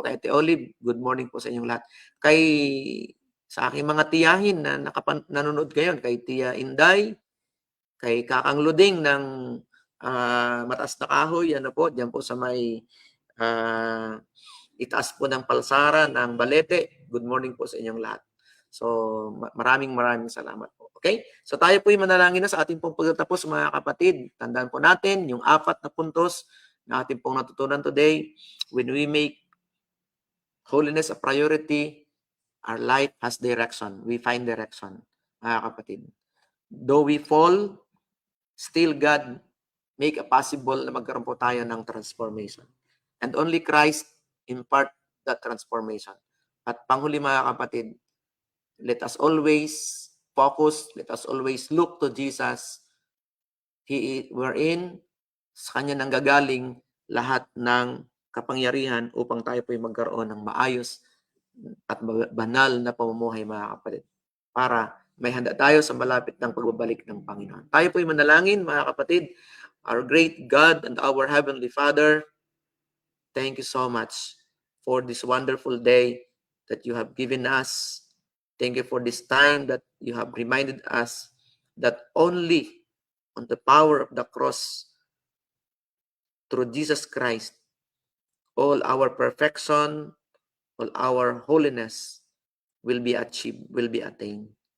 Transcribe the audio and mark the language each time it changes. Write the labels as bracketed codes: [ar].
[tl] Kay Ate Olive, good morning po sa inyong lahat. Sa aking mga tiyahin na nanonood ngayon, kay Tia Inday, kay Kakang Luding ng Mataas na Kahoy, ano po, diyan po sa may itaas po ng Palsara ng Balete. [en] Good morning [tl] po sa inyong lahat. So, maraming salamat po. Okay? So, tayo po yung manalangin na sa ating pong pagtatapos, mga kapatid. Tandaan po natin yung 4 na puntos na ating pong natutunan today. [en] When we make holiness a priority, our life has direction. We find direction, mga kapatid. Though we fall, still God make a possible [tl] na magkaroon po tayo ng [en] transformation. And only Christ impart that transformation. [tl] At panghuli, mga kapatid, [en] let us always focus, let us always look to Jesus. Wherein [tl] sa Kanya nanggagaling lahat ng kapangyarihan upang tayo po magkaroon ng maayos at banal na pamumuhay, mga kapatid. Para may handa tayo sa malapit ng pagbabalik ng Panginoon. Tayo po manalangin, mga kapatid. [en] Our great God and our Heavenly Father, thank you so much for this wonderful day that you have given us. Thank you for this time that you have reminded us that only on the power of the cross, through Jesus Christ, all our perfection, all our holiness will be achieved, will be attained.